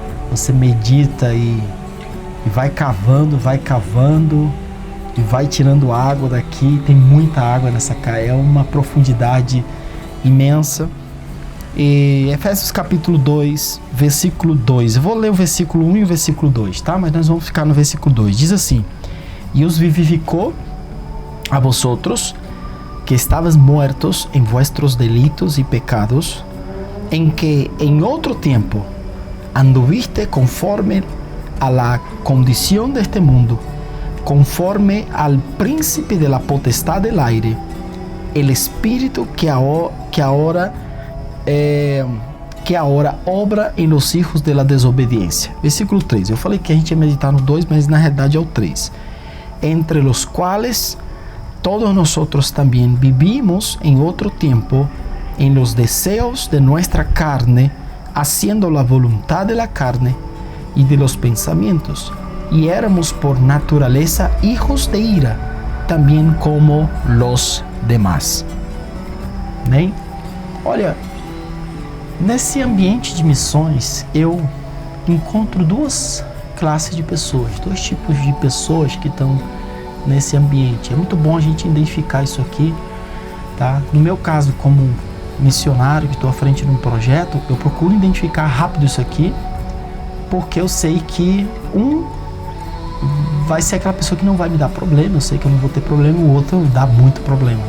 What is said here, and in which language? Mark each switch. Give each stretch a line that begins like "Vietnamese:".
Portuguese: Você medita e vai cavando e vai tirando água daqui. Tem muita água nessa carta, é uma profundidade imensa. E Efésios capítulo 2, versículo 2. Eu vou ler o versículo 1 e o versículo 2, tá? Mas nós vamos ficar no versículo 2.
Spanish: Diz assim: E os vivificou a vosotros, que estáveis muertos em vuestros delitos e pecados, en que en otro tiempo anduviste conforme a la condición de este mundo, conforme al príncipe de la potestad del aire, el espíritu que ahora obra em los hijos de la desobediencia.
Portuguese: Versículo 3. Eu falei que a gente ia meditar no 2, mas na realidade é o 3.
Spanish: Entre los cuales todos nosotros también vivimos en otro tiempo en los deseos de nuestra carne, haciendo la voluntad de la carne y de los pensamientos, y éramos por naturaleza hijos de ira, también como los demás.
Portuguese: Bem, olha, nesse ambiente de missões eu encontro duas classes de pessoas, dois tipos de pessoas que estão nesse ambiente. É muito bom a gente identificar isso aqui, tá? No meu caso, como missionário que estou à frente de um projeto, eu procuro identificar rápido isso aqui, porque eu sei que vai ser aquela pessoa que não vai me dar problema, eu sei que eu não vou ter problema, o outro dá muito problema.